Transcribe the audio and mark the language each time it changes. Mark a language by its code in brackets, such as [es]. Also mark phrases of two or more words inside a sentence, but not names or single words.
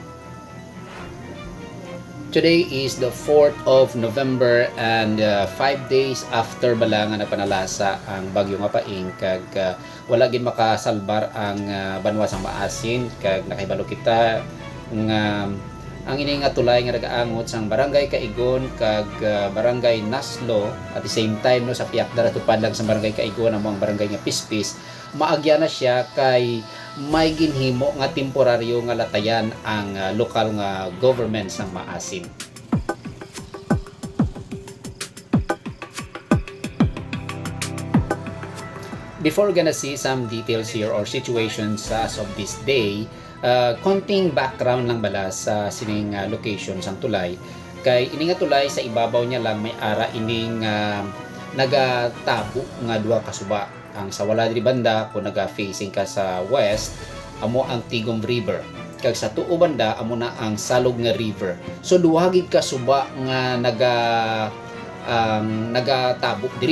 [en] Today is the 4th of November and 5 days after [hil] bala nga napanalasa ang bagyo nga Paing kag wala gid makasalbar ang banwa sang Maasin kag nakahibalo kita nga ang ini nga tulay nga nagaangot sang barangay Kaigon kag barangay Naslo [en] at the same time [hil] no sa piakdara tupad lang sa barangay Kaigon ang barangay nga Pispis maagya na siya kay may ginhimo nga temporaryo nga latayan ang lokal nga government sang Maasin. [en] Before we're gonna see some details here or situations as of this day, [hil] konting background lang bala sa sining location sang tulay. Kay ini nga tulay sa ibabaw niya lang may ara ining nagatabo nga duha ka suba. Ang sa wala diri banda kung naga-facing ka sa west, amo ang Tigom River. Kag sa tuo banda amo na ang Salog nga River. So duha gid ka suba nga nagatabo diri.